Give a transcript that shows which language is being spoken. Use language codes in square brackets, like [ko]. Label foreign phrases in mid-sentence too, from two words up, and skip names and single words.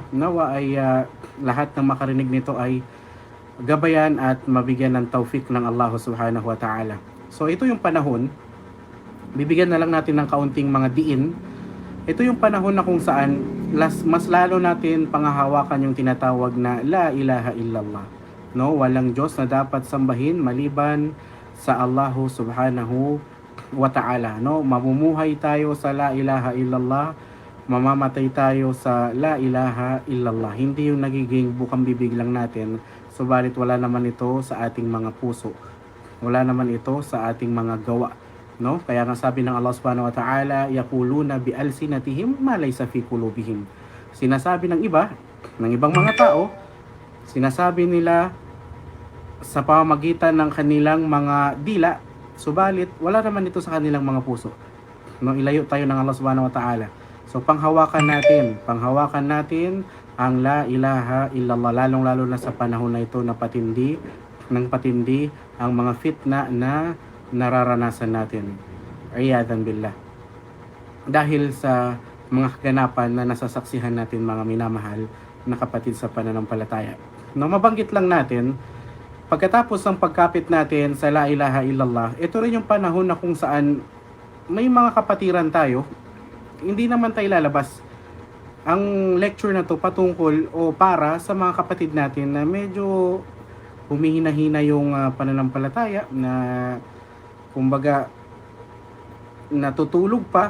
[tl] Nawa ay lahat ng makarinig nito ay gabayan at mabigyan ng taufik ng Allah [ar] سبحانه وتعالى. [tl] So ito yung panahon, bibigyan na lang natin ng kaunting mga diin. Ito yung panahon na kung saan mas lalo natin panghahawakan yung tinatawag na [ar] لا إله إلا الله, [tl] no? Walang Diyos na dapat sambahin maliban sa Allah [ar] سبحانه وتعالى, [tl] no? Mamumuhay tayo sa [ar] لا إله إلا الله, [tl] mamamatay tayo sa [ar] لا إله إلا الله. [tl] Hindi yung nagiging bukang bibig lang natin, subalit wala naman ito sa ating mga puso, wala naman ito sa ating mga gawa, no? Kaya nga sabi ng Allah [ar] سبحانه وتعالى, يقولون بألسنتهم ما ليس في قلوبهم. [tl] Sinasabi ng ibang mga tao, sinasabi nila sa pamamagitan ng kanilang mga dila, subalit wala naman ito sa kanilang mga puso, no? Ilayo tayo ng Allah [ar] سبحانه وتعالى. [tl] So panghawakan natin ang [ar] لا إله إلا الله, [tl] lalong-lalo na sa panahon na ito na patindi ang mga fitna na nararanasan natin. [ar] عياذا بالله. [tl] Dahil sa mga kaganapan na nasasaksihan natin, mga minamahal na kapatid sa pananampalataya. No, mabanggit lang natin, pagkatapos ng pagkapit natin sa [ar] لا إله إلا الله, [tl] ito rin yung panahon na kung saan may mga kapatiran tayo. Hindi naman tayo lalabas. Ang lecture na to patungkol o para sa mga kapatid natin na medyo humihina-hina yung pananampalataya, na kumbaga natutulog pa.